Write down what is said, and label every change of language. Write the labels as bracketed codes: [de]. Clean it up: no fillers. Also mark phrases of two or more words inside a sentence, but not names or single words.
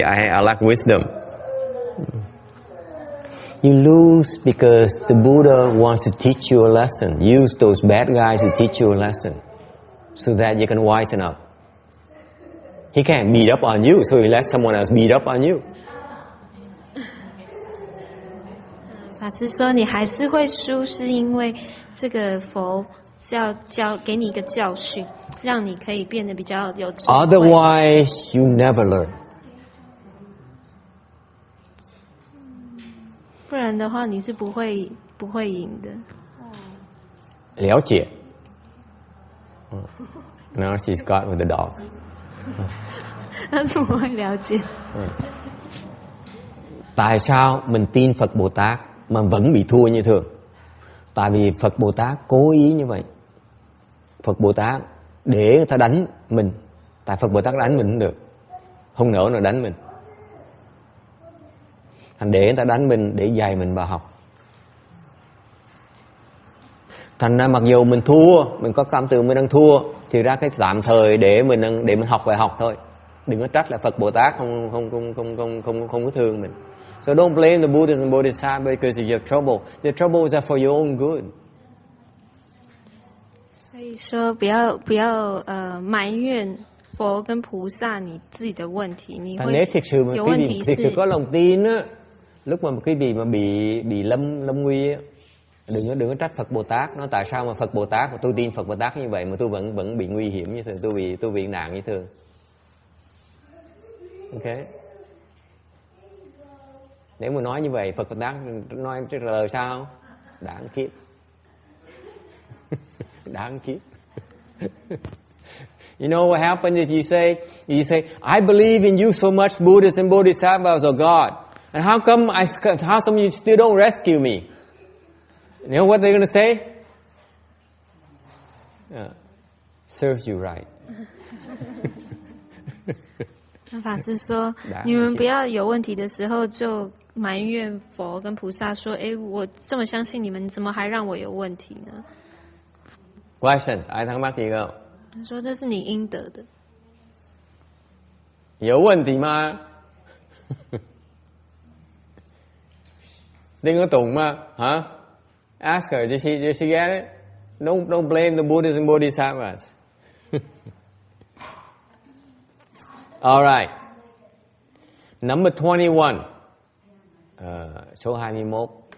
[en] I lack wisdom. You lose because the Buddha wants to teach you a lesson. Use those bad guys to teach you a lesson, so that you can wisen up. He can't beat up on you, so he lets someone else beat up on you. [zh] 法师说，你还是会输，是因为这个佛要给你一个教训，让你可以变得比较有智慧。 [en] Otherwise, you never learn. [zh] 不然的话，你是不会赢的。了解。 [en] Now she's got with the dog. [zh] 他怎么会了解？ [vi] Tại sao mình tin Phật Bồ Tát mà vẫn bị thua như thường? Tại vì Phật Bồ Tát cố ý như vậy. Phật Bồ Tát để người ta đánh mình. Tại Phật Bồ Tát đánh mình không được, không nỡ nào đánh mình. Thành để người ta đánh mình để dạy mình bài học. Thành ra mặc dù mình thua, mình có cảm tưởng mình đang thua, thì ra cái tạm thời để mình học bài học thôi. Đừng có trách là Phật Bồ Tát không có thương mình. [en] So don't blame the Buddhas and Bodhisattvas because of your trouble. The troubles are for your own good. [zh] 所以说，不要埋怨佛跟菩萨你自己的问题，你会有问题是。 [vi] Thực sự có lòng tin á, lúc mà quý vị mà bị lâm nguy á, Đừng có trách Phật Bồ Tát. Nói tại sao mà Phật Bồ Tát, mà tôi tin Phật Bồ Tát như vậy mà tôi vẫn bị nguy hiểm như thường, tôi bị nạn như thường. Ok. Nếu mà nói như vậy, Phật Bồ Tát nói trả lời sao? Đáng kiếp. Đáng kiếp. [en] You know what happens if you say, I believe in you so much, Buddhists and Bodhisattvas are God, and how come you still don't rescue me? You know what they're going to say? Serves you right. [zh] 法师说，你们不要有问题的时候就埋怨佛跟菩萨说，我这么相信你们，怎么还让我有问题呢？ [en] Questions? [vi] Ai thắc mắc gì không? [zh] 他说这是你应得的。有问题吗？ [vi] Đừng có tụng mà, hả? [en] Ask her, did she get it? Don't blame the Buddhists and Bodhisattvas. All right. Number 21. Số 21.